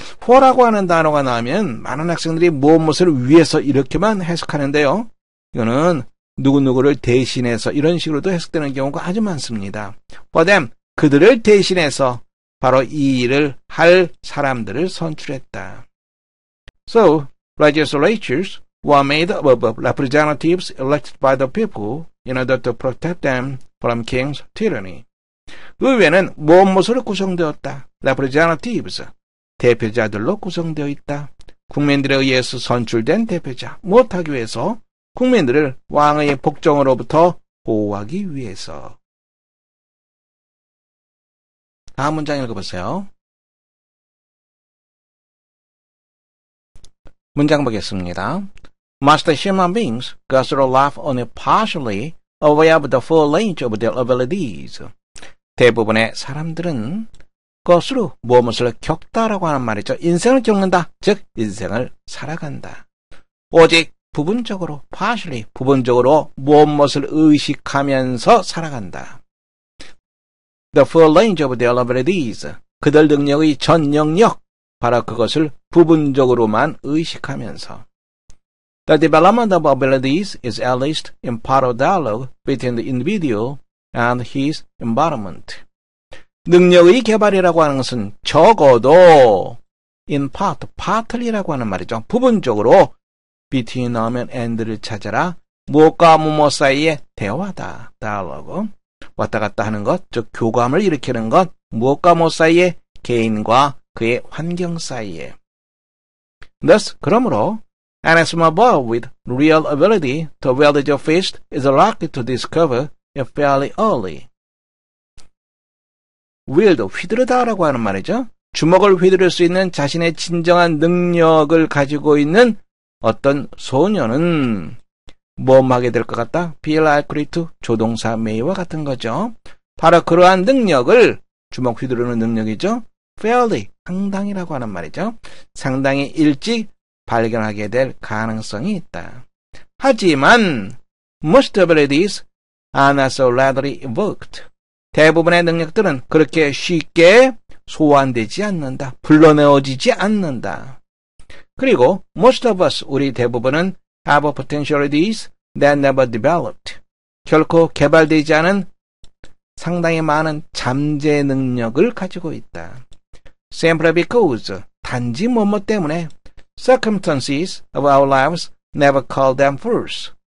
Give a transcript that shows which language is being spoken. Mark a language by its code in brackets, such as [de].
[ko] for라고 하는 단어가 나오면 많은 학생들이 무엇을 위해서 이렇게만 해석하는데요. 이거는 누구누구를 대신해서 이런 식으로도 해석되는 경우가 아주 많습니다. [en] For them, [ko] 그들을 대신해서 바로 이 일을 할 사람들을 선출했다. [en] So, legislatures were made up of representatives elected by the people in order to protect them from king's tyranny. [ko] 의회는 무엇으로 구성되었다? representatives, 대표자들로 구성되어 있다. 국민들에 의해서 선출된 대표자, 무엇하기 위해서? 국민들을 왕의 복종으로부터 보호하기 위해서. 다음 문장 읽어보세요. 문장 보겠습니다. [en] Most human beings go through life only partially aware of the full range of their abilities. [ko] 대부분의 사람들은 것으로 무엇을 겪다라고 하는 말이죠. 인생을 겪는다, 즉 인생을 살아간다. 오직 부분적으로, partially, 부분적으로 무엇을 의식하면서 살아간다. [en] The full range of their abilities, [ko] 그들 능력의 전 영역, 바로 그것을 부분적으로만 의식하면서. [en] The development of abilities is at least in part of dialogue between the individual and his environment. [ko] 능력의 개발이라고 하는 것은 적어도 in part, partly라고 하는 말이죠. 부분적으로 between 나오면 and를 찾아라. 무엇과 무엇 사이의 대화다. [en] dialogue. [ko] 왔다 갔다 하는 것, 즉 교감을 일으키는 것, 무엇과 무엇 사이의 개인과 그의 환경 사이에. [en] Thus, [ko] 그러므로 [en] an small boy with real ability to wield your fist is likely to discover it fairly early. [ko] wield, 휘두르다라고 하는 말이죠. 주먹을 휘두를 수 있는 자신의 진정한 능력을 가지고 있는 어떤 소녀는 뭐 하게 될 것 같다? be likely to, 조동사 may와 같은 거죠. 바로 그러한 능력을, 주먹 휘두르는 능력이죠. fairly, 상당히라고 하는 말이죠. 상당히 일찍 발견하게 될 가능성이 있다. 하지만 [en] most abilities are not so readily evoked. [ko] 대부분의 능력들은 그렇게 쉽게 소환되지 않는다. 불러내어지지 않는다. 그리고 [en] most of us, [ko] 우리 대부분은 [en] have potentialities that never developed. [ko] 결코 개발되지 않은 상당히 많은 잠재 능력을 가지고 있다. [en] Simply because, [ko] 단지 뭐뭐 때문에 [en] circumstances of our lives never call them forth.